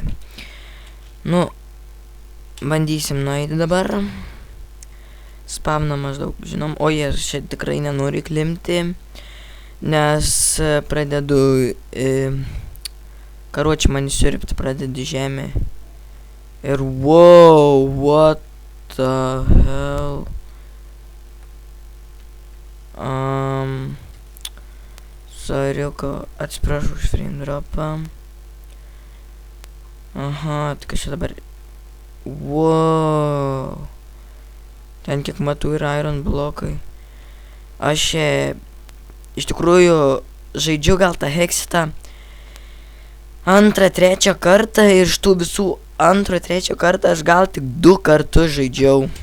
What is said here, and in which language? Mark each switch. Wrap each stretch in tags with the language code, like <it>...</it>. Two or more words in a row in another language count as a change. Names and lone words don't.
<lt>Nu, bandysim nueiti dabar. Spavną maždaug žinom. O jie čia tikrai nenori klimti, nes pradedu karoči man siurbti pradedi žemę.</lt> <en>Ir wow, what the hell.</en> <lt>Soriuko, atsiprašau už</lt> <en>frame dropą.</en> <lt>Aha, tai kažkaip dabar. Wow. Ten kiek matau yra iron blokai. Aš iš tikrųjų žaidžiu gal tą Hexitą 2-3 kartą ir iš tų visų 2-3 kartą aš gal tik 2 kartus žaidžiau.</lt>